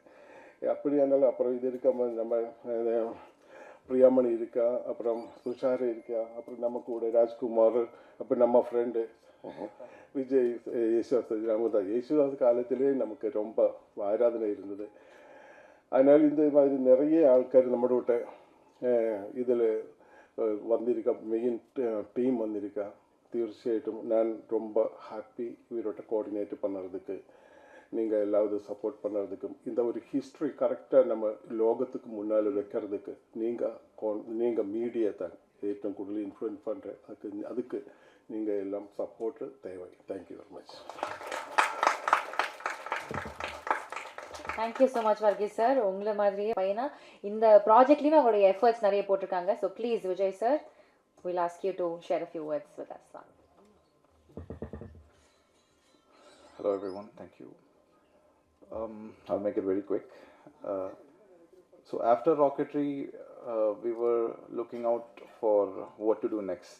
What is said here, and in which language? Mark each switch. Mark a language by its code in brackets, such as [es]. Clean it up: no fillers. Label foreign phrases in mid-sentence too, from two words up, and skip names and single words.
[ta] அப்படியானாலும் அப்புறம் இது இருக்காம நம்ம பிரியாமணி இருக்கா, அப்புறம் துஷார் இருக்கா, அப்புறம் நம்ம கூட ராஜ்குமார், அப்புறம் நம்ம ஃப்ரெண்டு விஜய், യേശുദാസ് காலத்திலே நமக்கு ரொம்ப ஆராதனை இருந்தது. அதனால் இந்த மாதிரி நிறைய ஆൾക്കാർ நம்மளோட இதில் வந்திருக்கா, மெயின் டீம் வந்திருக்கா. [ml] തീർച്ചയായിട്ടും ഞാൻ [ta] ரொம்ப ஹாப்பி இவரோட கோஆர்டினேட் பண்ணுறதுக்கு, நீங்கள் எல்லாவது சப்போர்ட் பண்ணுறதுக்கும், இந்த ஒரு ஹிஸ்ட்ரி கரெக்டாக நம்ம லோகத்துக்கு முன்னால் வைக்கிறதுக்கு நீங்கள் மீடியா தான் [ml] ഏറ്റവും കൂടുതൽ [ta] இன்ஃப்ளூயன்ஸ் பண்ணுறேன். அதுக்கு நீங்கள் எல்லாம் சப்போர்ட்டு தேவை. [en] Thank you very much. Thank you so much Varghese sir. [ta] உங்களை மாதிரியே பையனா இந்த ப்ராஜெக்ட்லேயுமே அவங்களுடைய எஃபர்ட்ஸ் நிறைய போட்டிருக்காங்க. [en] So please Vijay sir, we'll ask you to share a few words with us. Hello everyone, thank you. I'll make it very quick. So after Rocketry, we were looking out for what to do next.